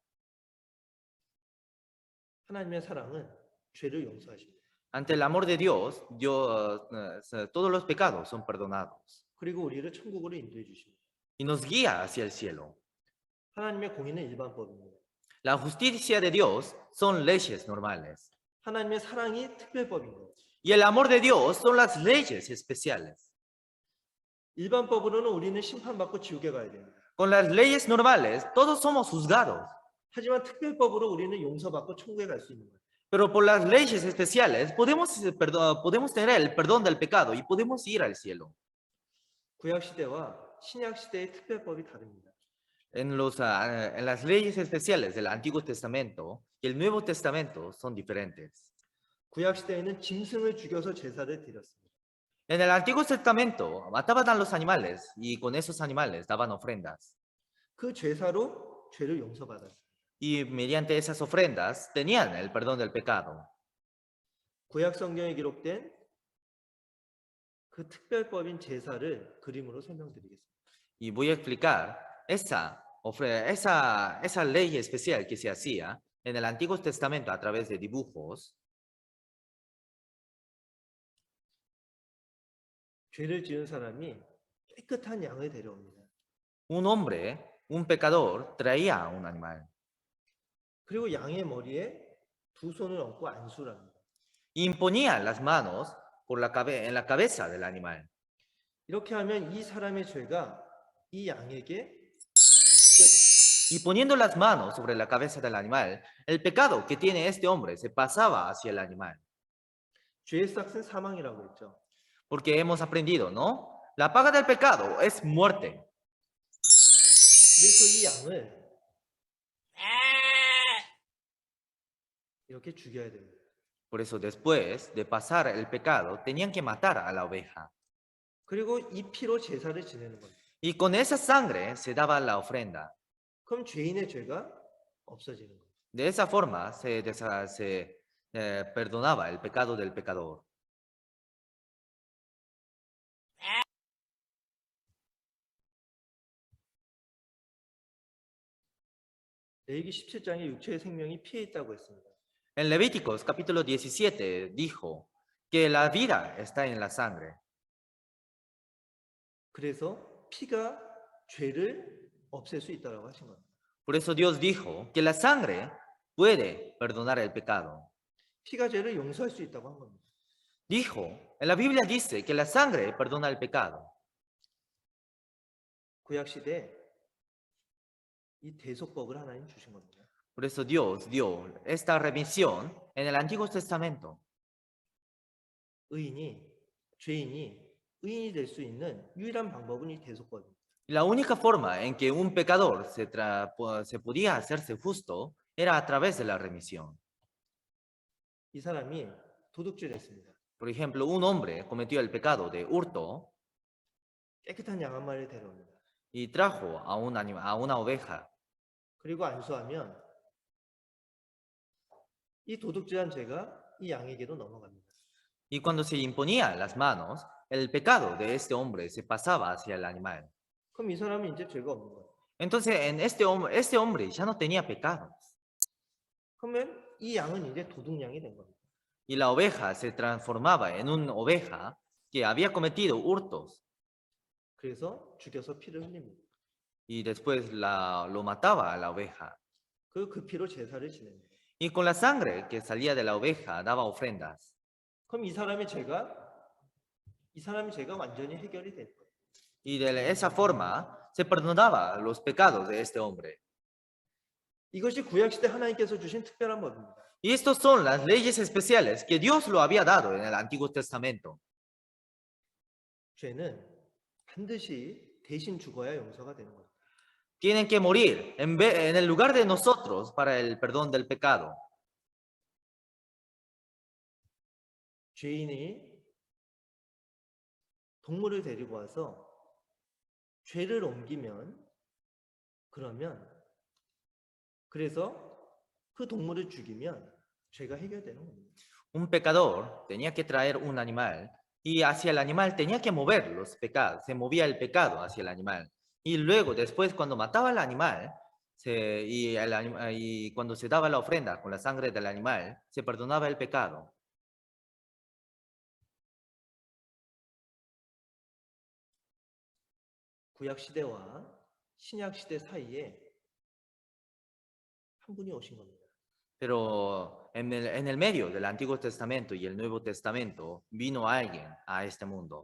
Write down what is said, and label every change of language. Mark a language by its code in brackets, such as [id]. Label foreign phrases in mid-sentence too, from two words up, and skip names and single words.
[ko] 하나님의 사랑은 죄를 용서하십니다. [es] Ante el amor de Dios, todos los pecados son perdonados [ko] 그리고 우리를 천국으로 인도해 주십니다. [es] y nos guía hacia el cielo. [ko] 하나님의 공의는 일반법입니다. [es] La justicia de Dios son leyes normales [ko] 하나님의 사랑이 특별법인 거예요. [es] y el amor de Dios son las leyes especiales. [ko] 일반법으로는 우리는 심판받고 지옥에 가야 됩니다. [es] Con las leyes normales, todos somos juzgados, [ko] 하지만 특별법으로 우리는 용서받고 천국에 갈 수 있는 거예요. [es] pero por las leyes especiales podemos tener el perdón del pecado y podemos ir al cielo. [ko] 구약 시대와 신약 시대의 특별법이 다릅니다. [es] En las leyes especiales del Antiguo Testamento y el Nuevo Testamento son diferentes. [ko] 구약 시대에는 짐승을 죽여서 제사를 드렸습니다. [es] En el Antiguo Testamento mataban a los animales y con esos animales daban ofrendas. [ko] 그 제사로 죄를 용서받았습니다. [es] Y mediante esas ofrendas tenían el perdón del pecado. [ko] 구약 성경에 기록된 그 특별법인 제사를 그림으로 설명드리겠습니다. [es] Y voy a explicar esa ley especial que se hacía en el Antiguo Testamento a través de dibujos. [ko] 죄를 지은 사람이 깨끗한 양을 데려옵니다. [es] Un hombre, un pecador, traía un animal. [ko] 그리고 양의 머리에 두 손을 얹고 안수를 합니다. [es] Imponía las manos en la cabeza del animal. [ko] 이렇게 하면 이 사람의 죄가 이 양에게 [es] Y poniendo las manos sobre la cabeza del animal, el pecado que tiene este hombre se pasaba hacia el animal. [ko] 죄의 삭은 사망이라고 했죠. [es] Porque hemos aprendido, ¿no? La paga del pecado es muerte. [ko] 그래서 이 양을 이렇게 죽여야 됩니다. [es] Por eso después de pasar el pecado, tenían que matar a la oveja. [ko] 그리고 이 피로 제사를 지내는 겁니다. [es] Y con esa sangre se daba la ofrenda. [ko] 그럼 죄인의 죄가 없어지는 거예요. [es] De esa forma se perdonaba el pecado del pecador. [ko] 레위기 17장에 육체의 생명이 피에 있다고 했습니다. [es] En Levíticos capítulo 17 dijo que la vida está en la sangre. [ko] 그래서 피가 죄를 없앨 수 있다고 하신 겁니다. [es] Por eso Dios dijo que la sangre puede perdonar el pecado. [ko] 피가 죄를 용서할 수 있다고 한 겁니다. [es] Dijo, en la Biblia dice que la sangre perdona el pecado. [ko] 구약 시대 이 대속법을 하나님 주신 겁니다. [es] Por eso Dios dio esta remisión en el Antiguo Testamento. [ko] 죄인이 의인이 될 수 있는 유일한 방법은 이 대속법입니다. [es] La única forma en que un pecador se podía hacerse justo era a través de la remisión. [ko] 이 사람이 도둑질했습니다. [es] Por ejemplo, un hombre cometió el pecado de hurto [ko] 깨끗한 양 한 마리를 데려옵니다. [es] y trajo a una oveja. [ko] 그리고 안수하면 이 도둑질한 죄가 이 양에게로 넘어갑니다. [es] Y cuando se imponía las manos, el pecado de este hombre se pasaba hacia el animal. [ko] 그럼 이 사람은 이제 죄가 없는 거예요. [es] Entonces, este hombre ya no tenía pecado. [ko] 그러면 이 양은 이제 도둑냥이 된 겁니다. [es] Y la oveja se transformaba en una oveja que había cometido hurtos. [ko] 그래서 죽여서 피를 흘립니다. [es] Y después lo mataba a la oveja. [ko] 그 피로 제사를 지냅니다. [es] Y con la sangre que salía de la oveja daba ofrendas. [ko] 그럼 이 사람의 죄가 완전히 해결이 될 거예요. [es] Y de esa forma se perdonaba los pecados de este hombre. [ko] 이것이 구약시대 하나님께서 주신 특별한 법입니다. [es] Y estas son las leyes especiales que Dios lo había dado en el Antiguo Testamento. [ko] 죄는 반드시 대신 죽어야 용서가 되는 거예요. [es] Tienen que morir en el lugar de nosotros para el perdón del pecado. [ko] 죄인이 동물을 데리고 와서 죄를 옮기면 그래서 그 동물을 죽이면 죄가 해결되는 겁니다. [es] Un pecador tenía que traer un animal y hacia el animal tenía que mover los pecados, se movía el pecado hacia el animal. Y luego, después, cuando mataba al animal y cuando se daba la ofrenda con la sangre del animal, se perdonaba el pecado. [ko] 구약 시대와 신약 시대 사이에 한 분이 오신 겁니다. [es] Pero en el medio del Antiguo Testamento y el Nuevo Testamento vino alguien a este mundo.